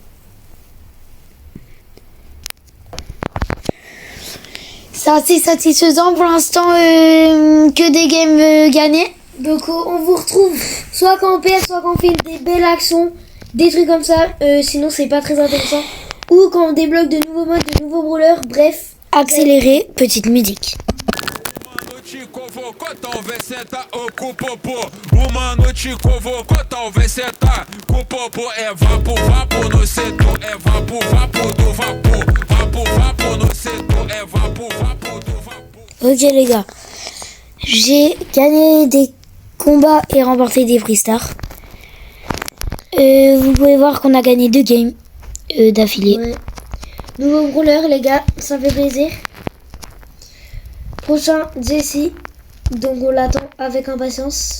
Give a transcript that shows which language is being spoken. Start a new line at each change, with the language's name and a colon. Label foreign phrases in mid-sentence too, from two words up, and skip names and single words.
French: C'est assez satisfaisant pour l'instant que des games gagnés. Donc on vous retrouve soit quand on perd, soit quand on fait des belles actions, des trucs comme ça. Sinon c'est pas très intéressant. Ou quand on débloque de nouveaux modes, de nouveaux brawlers. Bref. Accéléré, petite musique.
Portuguese: Te convocou, talvez senta ou com o popô. Uma noite convocou, talvez senta com o popô. É vapo, vapo no setor. É vapo, vapo do vapor. Vapo, vapo no setor. É vapo, vapo do vapor.
French: Ok les gars, j'ai gagné des combats et remporté des Free Stars. Vous pouvez voir qu'on a gagné 2 games d'affilée. Ouais. Nouveau brawler les gars, ça fait plaisir. Prochain Jessie, donc on l'attend avec impatience.